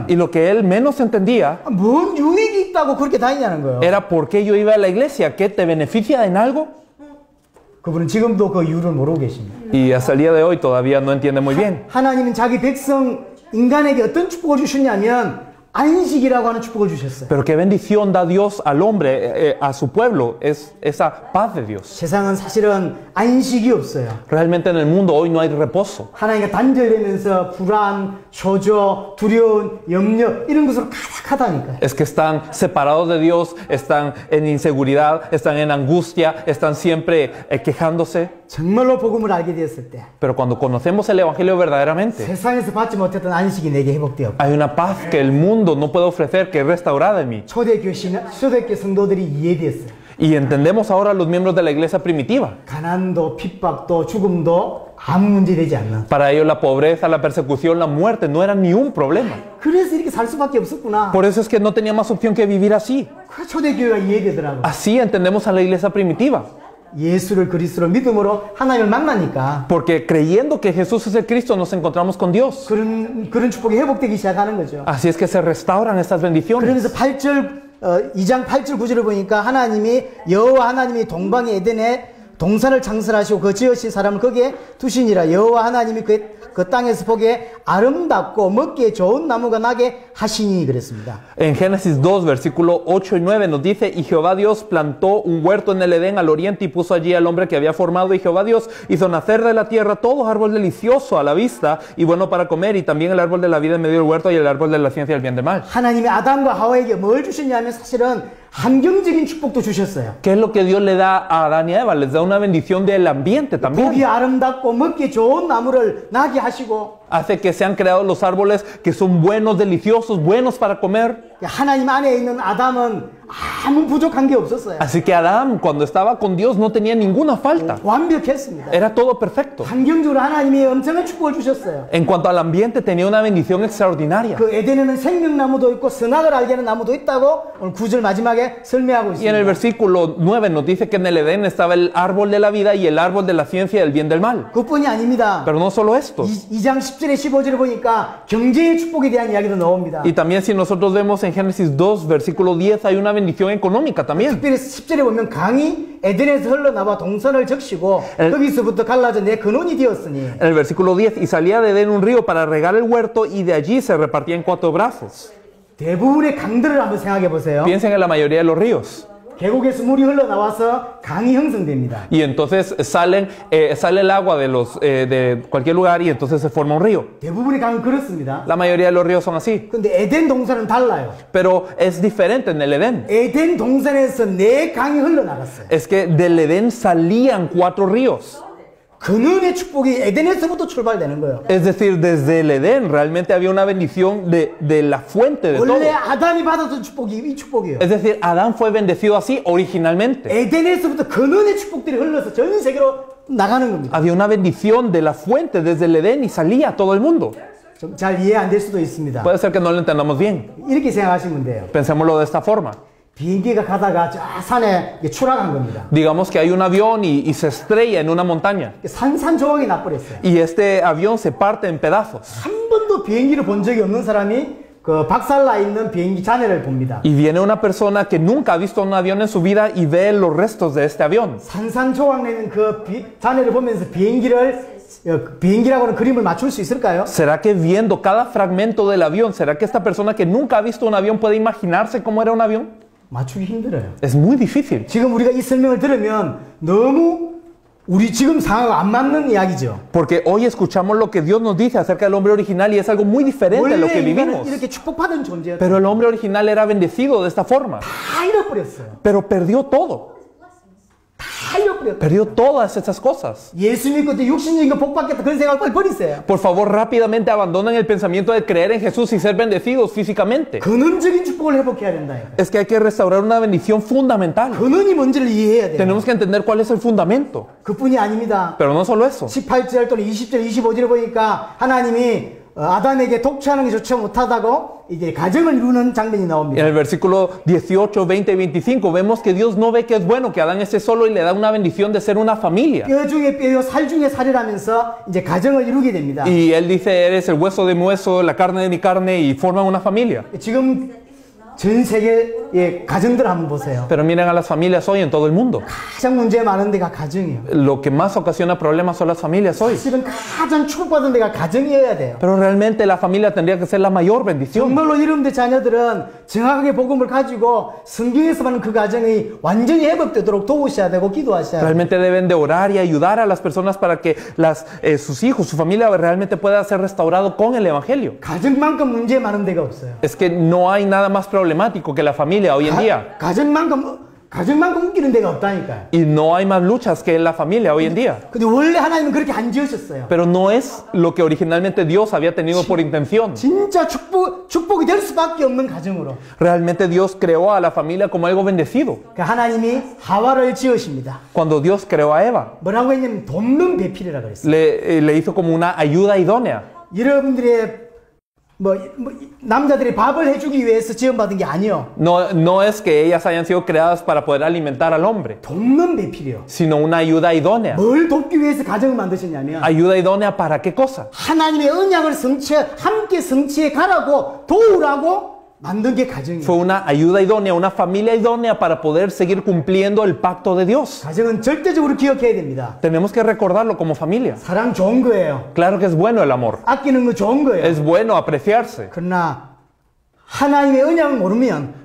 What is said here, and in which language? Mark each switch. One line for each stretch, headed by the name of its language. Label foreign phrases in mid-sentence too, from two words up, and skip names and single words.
Spanish: Y lo que él menos entendía
Korean: 뭔 유익이 있다고 그렇게 다니냐는 거예요.
Spanish: era por qué yo iba a la iglesia. ¿Qué te beneficia en algo?
Korean: 그분은 지금도 그 이유를 모르고 계십니다.
Spanish: Y hasta el día de hoy todavía no entiende muy bien.
Korean: 하나님은 자기 백성 인간에게 어떤 축복을 주셨냐면 안식이라고 하는 축복을 주셨어요.
Spanish: Pero qué bendición da Dios al hombre, a su pueblo, es esa paz de Dios.
Korean: 세상은 사실은 안식이 없어요.
Spanish: Realmente en el mundo hoy no hay reposo.
Korean: 하나님과 단절되면서 불안, 초조, 두려움, 염려 이런 것으로 가득하다니까요.
Spanish: Es que están separados de Dios, están en inseguridad, están en angustia, están siempre quejándose.
Korean: 정말로 복음을 알게 되었을 때
Spanish: Pero cuando conocemos el Evangelio verdaderamente,
Korean: 세상에서 받지 못했던 안식이 내게 회복되었고
Spanish: hay una paz que el mundo no puede ofrecer, que es restaurada en mí.
Korean: 초대교회 성도들이 이해되었어요.
Spanish: Y entendemos ahora a los miembros de la iglesia primitiva.
Korean: 가난도 핍박도 죽음도 아무 문제 되지 않는.
Spanish: Para ellos la pobreza, la persecución, la muerte no eran ni un problema.
Korean: 그래서 이렇게 살 수밖에 없었구나.
Spanish: Por eso es que no tenía más opción que vivir así.
Korean: 그 초대교회가 이해되더라고.
Spanish: Así entendemos a la iglesia primitiva.
Korean: 예수를 그리스도로 믿음으로 하나님을 만나니까
Spanish: Porque creyendo que Jesús es el Cristo nos encontramos con Dios.
Korean: 그런 축복이 회복되기 시작하는 거죠.
Spanish: Así es que se restauran estas bendiciones.
Korean: 그러면서 2장 8절 9절을 보니까 하나님이 여호와 하나님이 동방의 에덴에 동산을 창설하시고 그 지으신 사람을 거기에 두시니라. 여호와 하나님이 그 땅에서 보기에 아름답고 먹기에 좋은 나무가 나게 하시니 그랬습니다.
Spanish: En Génesis 2, versículo 8 y 9 nos dice, y Jehová Dios plantó un huerto en el Edén al oriente y puso allí al hombre que había formado, y Jehová Dios hizo nacer de la tierra todo árbol delicioso a la vista y bueno para comer, y también el árbol de la vida en medio del huerto y el árbol de la ciencia del bien y del mal.
Korean: 하나님이 아담과 하와에게 뭘 주셨냐면 사실은 환경적인 축복도 주셨어요.
Spanish: ¿Qué es lo que Dios le da a Adán y a Eva? Les da una bendición del ambiente también.
Korean: 보기 아름답고 먹기 좋은 나무를 나게 하시고
Spanish: Hace que sean creados los árboles que son buenos, deliciosos, buenos para comer.
Korean: 하나님 안에 있는 아담은 아무 부족한 게 없었어요.
Spanish: Así que Adán, cuando estaba con Dios, no tenía ninguna falta.
Korean: 완벽했습니다.
Spanish: Era todo perfecto.
Korean: 환경적으로 하나님이 엄청난 축복을 주셨어요.
Spanish: En cuanto al ambiente, tenía una bendición extraordinaria.
Korean: 그 에덴에는 생명나무도 있고 선악을 알게 하는 나무도 있다고 오늘 9절 마지막에 설명하고
Spanish: Y en el
Korean: 있습니다.
Spanish: versículo 9 nos dice que en el Edén estaba el árbol de la vida y el árbol de la ciencia del bien y del mal.
Korean: 그뿐이 아닙니다.
Spanish: Pero no solo esto.
Korean: 2장 10절에 15절을 보니까 경제의 축복에 대한 이야기도 나옵니다.
Spanish: Y también si nosotros vemos en Génesis 2, versículo 10, hay una bendición económica también.
Korean: 특별히 10절에 보면 강이 에덴에서 흘러나와 동산을 적시고 거기서부터 갈라져 내 근원이 되었으니
Spanish: En el versículo 10, y salía de Edén un río para regar el huerto y de allí se repartía en 4 brazos.
Korean: 대부분의 강들을 한번 생각해 보세요.
Spanish: Piensen en la mayoría de los ríos.
Korean: 계곡에서 물이 흘러나와서 강이 형성됩니다.
Spanish: Y entonces sale el agua de cualquier lugar y entonces se forma un río.
Korean: 대부분의 강은 그렇습니다.
Spanish: La mayoría de los ríos son así.
Korean: 근데 에덴 동산은 달라요.
Spanish: Pero es diferente en el Edén.
Korean: 에덴 동산에서 4강이 흘러나갔어요.
Spanish: Es que del Edén salían 4 ríos.
Korean: 근원의 축복이 에덴에서부터 출발되는 거예요.
Spanish: Es decir, desde el Edén realmente había una bendición de la fuente de todo.
Korean: 원래 아담이 받았던 축복이 이 축복이에요.
Spanish: Es decir, Adán fue bendecido así originalmente.
Korean: 에덴에서부터 근원의 축복들이 흘러서 전 세계로 나가는 겁니다.
Spanish: Había una bendición de la fuente desde el Edén y salía a todo el mundo.
Korean: 좀 잘 이해 안 될 수도 있습니다.
Spanish: Puede ser que no lo entendamos bien.
Korean: 이렇게 생각하시면 돼요.
Spanish: Pensémoslo de esta forma.
Korean: 비행기가 가다가 저 산에 추락한 겁니다.
Spanish: Digamos que hay un avión y se estrella en una montaña.
Korean: 산산조각이 나버렸어요.
Spanish: Y este avión se parte en pedazos.
Korean: 한 번도 비행기를 본 적이 없는 사람이 그 박살나 있는 비행기 잔해를 봅니다.
Spanish: Y viene una persona que nunca ha visto un avión en su vida y ve los restos de este avión.
Korean: 산산조각 내는 그 잔해를 보면서 비행기라고는 그림을 맞출 수 있을까요?
Spanish: ¿Será que viendo cada fragmento del avión, será que esta persona que nunca ha visto un avión puede imaginarse cómo era un avión?
Korean: 맞추기 힘들어요.
Spanish: Es muy difícil.
Korean: 지금 우리가 이 설명을 들으면 너무 우리 지금 상황과 안 맞는 이야기죠.
Spanish: Porque hoy escuchamos lo que Dios nos dice acerca del hombre original y es algo muy diferente a lo
Korean: 원래
Spanish: que
Korean: 인간은
Spanish: vivimos.
Korean: 이렇게 축복받은 존재였어요.
Spanish: Pero el hombre original era bendecido de esta forma.
Korean: 다 잃어버렸어요.
Spanish: Pero perdió todo.
Korean: 다 잃어버렸어요.
Spanish: Perdió todas esas cosas.
Korean: 예수 믿고 이제 육신적인 거 복받겠다 그런 생각을 빨리 버리세요.
Spanish: Por favor, rápidamente abandonen el pensamiento de creer en Jesús y ser bendecidos físicamente.
Korean: 근원적인 축복을 회복해야 된다.
Spanish: Es que hay que restaurar una bendición fundamental.
Korean: 근원이 뭔지를 이해해야 돼요.
Spanish: Tenemos que entender cuál es el fundamento.
Korean: 그뿐이 아닙니다.
Spanish: Pero no solo eso.
Korean: 18절 또는 20절, 25절을 보니까 하나님이 아담에게 독취하는 게 좋지 못하다고 이제 가정을 이루는 장면이
Spanish: En
Korean: 나옵니다.
Spanish: el versículo 18, 20 y 25 vemos que Dios no ve que es bueno que Adán esté solo y le da una bendición de ser una familia.
Korean: 뼈 중에 뼈요, 살 중에 살이라면서 이제 가정을 이루게 됩니다.
Spanish: Y él dice, eres el hueso de mi hueso, la carne de mi carne y forman una familia.
Korean: 지금 전 세계의 가정들 한번 보세요.
Spanish: Pero miren a las familias hoy en todo el mundo.
Korean: 가장 문제 많은 데가 가정이에요.
Spanish: Lo que más ocasiona problemas son las familias hoy.
Korean: 사실은 가장 축복받은 데가 가정이어야 돼요.
Spanish: Pero realmente la familia tendría que ser la mayor bendición.
Korean: 정말로 여러분들 자녀들은 정확하게 복음을 가지고 성경에서 말하는 그 가정이 완전히 회복되도록 도우셔야 되고 기도하셔야 돼요.
Spanish: Realmente deben de orar y ayudar a las personas para que sus hijos, su familia realmente pueda ser restaurado con el Evangelio.
Korean: 가정만큼 문제 많은 데가 없어요.
Spanish: Es que no hay nada más problemático que la familia hoy en día.
Korean: 가정만큼 웃기는 데가 없다니까요.
Spanish: Y no hay más luchas que en la familia hoy en día.
Korean: 근데 원래 하나님은 그렇게 안 지으셨어요.
Spanish: Pero no es lo que originalmente Dios había tenido por intención.
Korean: 진짜 축복이 될 수밖에 없는 가정으로.
Spanish: Realmente Dios creó a la familia como algo bendecido.
Korean: 그러니까 하나님이 하와를 지으십니다.
Spanish: Cuando Dios creó a Eva,
Korean: 뭐라고 했냐면 돕는 배필이라고 그랬어요.
Spanish: le hizo como una ayuda idónea.
Korean: 여러분들의 남자들이 밥을 해주기 위해서 지원받은 게 아니요.
Spanish: No es que ellas hayan sido creadas para poder alimentar al hombre,
Korean: 돕는 배필이요.
Spanish: sino una ayuda idónea.
Korean: 뭘 돕기 위해서 가정을 만드셨냐면
Spanish: ¿Ayuda idónea para qué cosa?
Korean: 하나님의 언약을 함께 성취해 가라고 도우라고 만든 게 가정이에요.
Spanish: Fue una ayuda idónea, una familia idónea para poder seguir cumpliendo el pacto de Dios.
Korean: 가정은 절대적으로 기억해야 됩니다.
Spanish: Tenemos que recordarlo como familia.
Korean: 사랑 좋은 거예요.
Spanish: Claro que es bueno el amor.
Korean: 아끼는 거 좋은 거예요.
Spanish: Es bueno apreciarse.
Korean: 그러나 하나님의 언약을 모르면